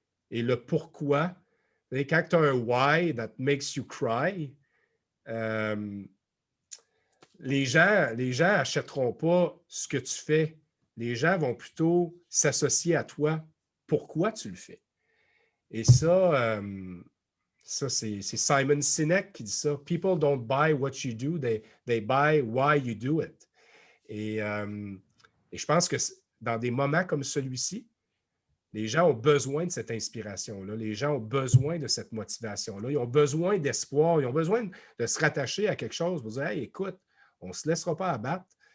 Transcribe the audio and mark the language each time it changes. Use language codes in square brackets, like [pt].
[fr] Et le pourquoi, quand tu as un [en] why that makes you cry, [fr] les gens n'achèteront pas ce que tu fais. Les gens vont plutôt s'associer à toi. Pourquoi tu le fais? Et ça, c'est Simon Sinek qui dit ça. [en] People don't buy what you do, they buy why you do it. [fr] Et je pense que dans des moments comme celui-ci, les gens ont besoin de cette inspiration-là. Les gens ont besoin de cette motivation-là. Ils ont besoin d'espoir. Ils ont besoin de se rattacher à quelque chose pour dire hey, écoute, on ne se laissera pas abattre.